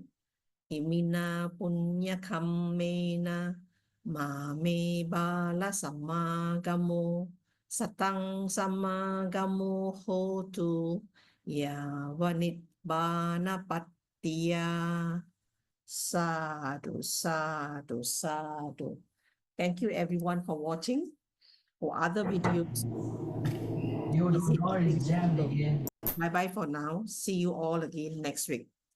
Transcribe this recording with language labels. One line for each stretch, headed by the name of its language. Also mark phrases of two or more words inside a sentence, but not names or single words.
Pali: Imina punya kammena mame bala samagamo satang samagamo hotu yavanit bana pattiya. Sadhu, sadhu, sadhu.
English: Thank you everyone for watching. For other videos, visit and bring people. Bye-bye for now. See you all again next week.